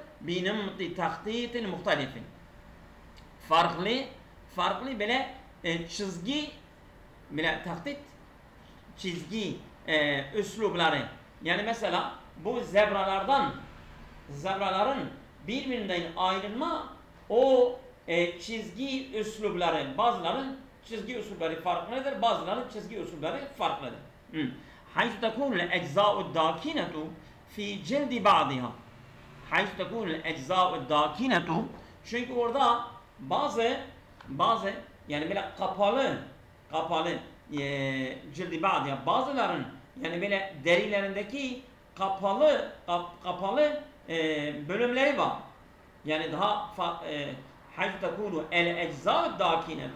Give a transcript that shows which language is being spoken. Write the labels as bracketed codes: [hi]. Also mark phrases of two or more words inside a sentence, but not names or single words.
[ar] بنمط تخطيط مختلف. [tr] Farklı böyle çizgi, böyle tahtit çizgi üslubları. Yani mesela bu zebraların birbirinden ayrılma o çizgi üslubları, bazıların çizgi üslubları farklıdır, bazıların çizgi üslubları farklıdır. [ar] حيث تكون الأجزاء الداكنة في جلد بعضها. حيث تكون الأجزاء الداكنة. [tr] Çünkü orada bazı yani böyle kapalı cildi bazı bazıların yani böyle derilerindeki kapalı bölümleri var. Yani daha [ar] حيث تكون الأجزاء الداكنة.